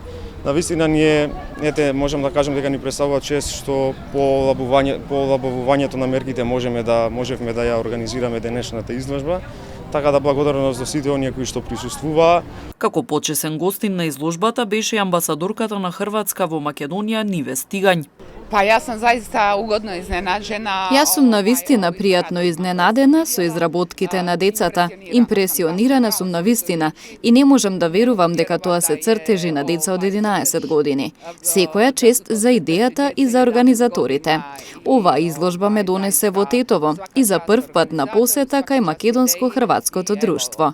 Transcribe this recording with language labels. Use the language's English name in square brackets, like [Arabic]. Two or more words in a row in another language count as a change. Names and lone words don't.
[Macedonian] Навистина ние можам да кажам дека ни представува чест што по олабавувањето на мерките можевме да ја организираме денешната изложба. Така да благодарност до сите оние кои што присуствуваа. Како почесен гостин на изложбата беше и амбасадорката на Хрватска во Македонија Ниве Стигањ. [Croatian] Pa ja sam zaista ugodno iznenađena. [Macedonian] Јас сум навистина пријатно изненадена со изработките на децата. Импресионирана сум навистина и не можам да верувам дека тоа се цртежи на деца од 11 години. Секоја чест за идејата и за организаторите. Оваа изложба ме донесе во Тетово и за прв пат на посета кај македонско-хрватското друштво.